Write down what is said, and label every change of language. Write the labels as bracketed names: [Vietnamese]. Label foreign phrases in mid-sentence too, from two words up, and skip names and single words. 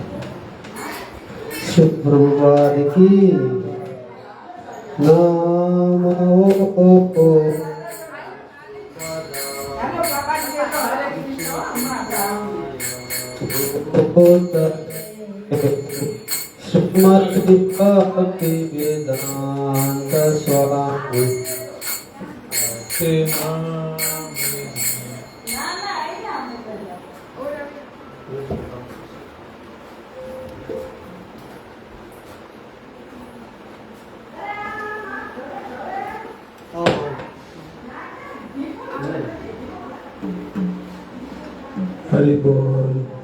[Hindi] प्रभुपाद की नाम [Gujarati] ચાલો બાપાજી કે તો હરે કૃષ્ણ હમણાં ગાવું. श्रीमद् भक्ति वेदांत स्वामी ના ના અહીંયા અમે કર્યા. ઓરે. [Hindi] हरि बोल.